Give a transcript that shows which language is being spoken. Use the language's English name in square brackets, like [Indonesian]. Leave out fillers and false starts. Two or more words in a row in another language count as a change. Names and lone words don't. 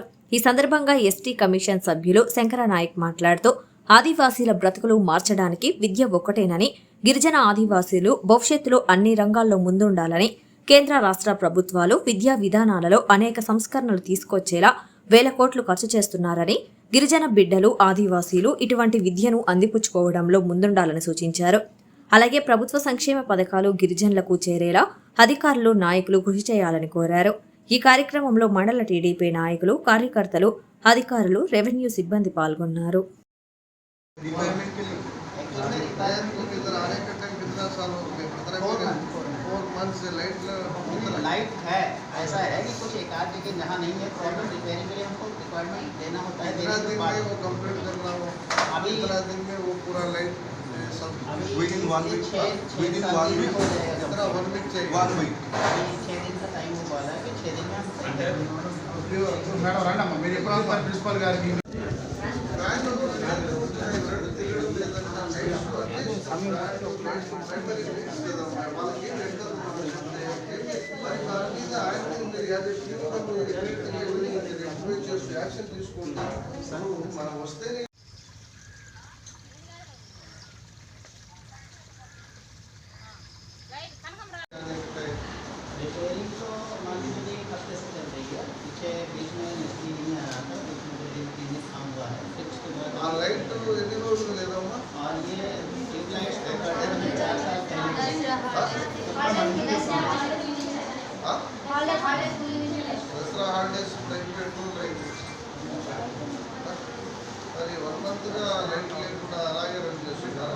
[Telugu] ఈ సందర్భంగా ఎస్టీ కమిషన్ సభ్యులు శంకర నాయక్ మాట్లాడుతూ ఆదివాసీల బ్రతుకులు మార్చడానికి విద్య ఒక్కటేనని, గిరిజన ఆదివాసీలు భవిష్యత్తులో అన్ని రంగాల్లో ముందుండాలని, కేంద్ర రాష్ట్ర ప్రభుత్వాలు విద్యా విధానాలలో అనేక సంస్కరణలు తీసుకొచ్చేలా వేల కోట్లు ఖర్చు చేస్తున్నారని, గిరిజన బిడ్డలు, ఆదివాసీలు ఇటువంటి విద్యను అందిపుచ్చుకోవడంలో ముందుండాలని సూచించారు. అలాగే ప్రభుత్వ సంక్షేమ పథకాలు గిరిజనులకు చేరేలా అధికారులు, నాయకులు కృషి చేయాలని కోరారు. ఈ కార్యక్రమంలో మండల టీడీపీ నాయకులు, కార్యకర్తలు, అధికారులు, రెవెన్యూ సిబ్బంది పాల్గొన్నారు. [Hindi] लाइट है, ऐसा है कि कुछ एक आध जगह जहाँ नहीं है प्रॉब्लम, रिपेयरिंग के लिए हमको रिक्वायरमेंट देना होता है। दिन में वो कंप्लीट करना हो, अभी इतना दिन में वो पूरा लाइट सब [English] within 1 week [Hindi] हो जाएगा। 1 वीक चाहिए, 1 वीक अभी 6 दिन का टाइम हुआ है कि 6 दिन में हम [Telugu] మేడం రండమ్మ, మీరు ఎప్పుడు ప్రిన్సిపల్ గారికి యాక్షన్ తీసుకుంటాం. మనం వస్తే [Hindi] रिपेयरिंग तो मान लीजिए एक हफ्ते से चल रही है। पीछे बीच में मिस्त्री नहीं आ रहा था, बीच में 2-3 दिन काम हुआ है। फिक्स [Telugu] ఆ లైట్ ఎన్ని రోజులు లేదమ్మా? [Hindi] और ये ट्यूब लाइट्स के कर्टन में 4 साल पहले [Telugu] దసరా హాలిడేస్ లైట్ పెట్టుకుని లైట్ మరి 1 మంత్గా లైట్ లేకుండా అలాగే రన్ చేస్తున్నారా?